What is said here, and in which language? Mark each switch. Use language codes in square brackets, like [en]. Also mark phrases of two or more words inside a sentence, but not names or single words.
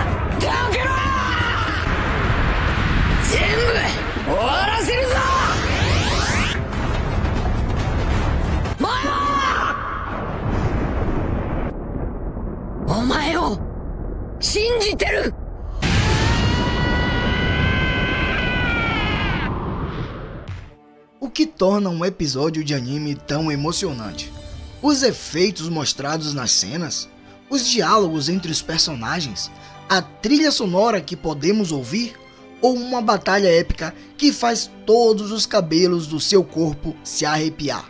[ja] どけろ。全部終わらせるぞ。ママお前を信じてる。 [pt] O que torna um episódio de anime tão emocionante? Os efeitos mostrados nas cenas? Os diálogos entre os personagens? A trilha sonora que podemos ouvir? Ou uma batalha épica que faz todos os cabelos do seu corpo se arrepiar?